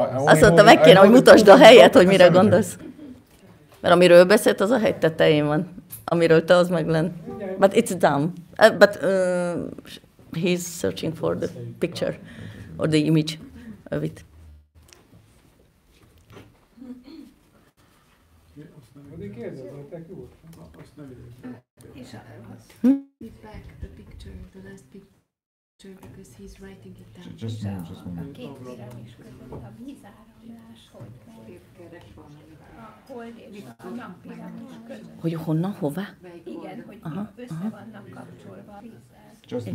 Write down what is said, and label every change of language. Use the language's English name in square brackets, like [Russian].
[Hungarian] Azt mondta, meg kéne, hogy mutasd a helyet, hogy mire gondolsz. Mert amiről beszélt, az a hegy tetején van. Amiről te, az meg lenn. [English] But it's down. But he's searching for the picture or the image of it. Back the picture, the last picture, because he's writing it down. Just a moment. [Hungarian] A két piramis között a vízáramlás, hogy és a nappiramis között. Hogy honnan, hová? Igen, hogy össze vannak kapcsolva a vízzel.